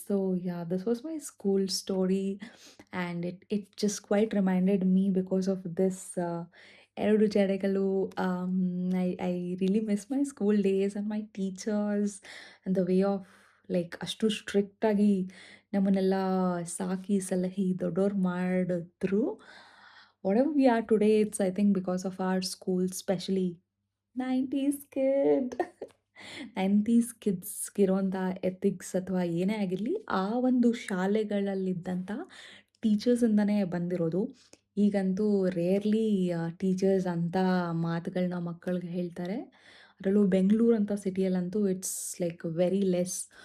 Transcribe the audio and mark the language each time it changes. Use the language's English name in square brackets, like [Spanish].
[English] So, this was my school story and it just quite reminded me because of this 2 ಜಡೆಗಳು. I really miss my school days and my teachers and the way of like [Kannada] ಅಷ್ಟು ಸ್ಟ್ರಿಕ್ಟಾಗಿ ನಮ್ಮನ್ನೆಲ್ಲ ಸಾಕಿ, ಸಲಹಿ ದೊಡ್ಡೋರು ಮಾಡಿದ್ರು. [English] Whatever we are today, it's I think because of our school, especially 90s kid. [Kannada] 90s ಕಿಡ್ಸ್‌ಗಿರೋಂಥ ethics ಅಥವಾ ಏನೇ ಆಗಿರಲಿ, ಆ ಒಂದು ಶಾಲೆಗಳಲ್ಲಿದ್ದಂಥ ಟೀಚರ್ಸಿಂದನೇ ಬಂದಿರೋದು. ಈಗಂತೂ ರೇರ್‌ಲಿ ಟೀಚರ್ಸ್ ಅಂಥ ಮಾತುಗಳನ್ನ ಮಕ್ಕಳಿಗೆ ಹೇಳ್ತಾರೆ. ಅದರಲ್ಲೂ ಬೆಂಗಳೂರು ಅಂತ ಸಿಟಿಯಲ್ಲಂತೂ [English] It's like very less.